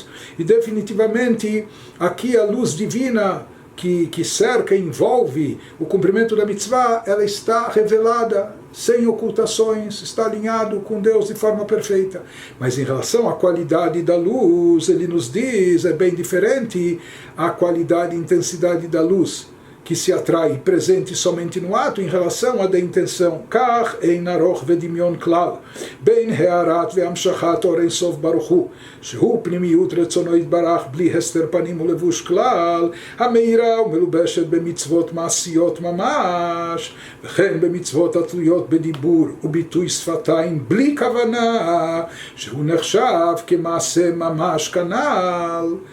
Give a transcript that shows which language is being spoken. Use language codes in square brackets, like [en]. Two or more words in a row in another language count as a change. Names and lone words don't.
[pt] E definitivamente, aqui a luz divina que cerca e envolve o cumprimento da mitzvah, ela está revelada, sem ocultações, está alinhado com Deus de forma perfeita. Mas em relação à qualidade da luz, ele nos diz, é bem diferente a qualidade e intensidade da luz que se atrai presente somente no ato em relação à da intenção. [he] כך אין ערוך ודמיון כלל בין הארת והמשכת אור אין סוף ברוך הוא שהוא פנימיות רצונו יתברך בלי הסתר פנים ולבוש כלל המאירה ומלובשת במצוות מעשיות ממש וכן במצוות התלויות בדיבור וביטוי שפתיים בלי כוונה שהוא נחשב כמעשה ממש כנ"ל.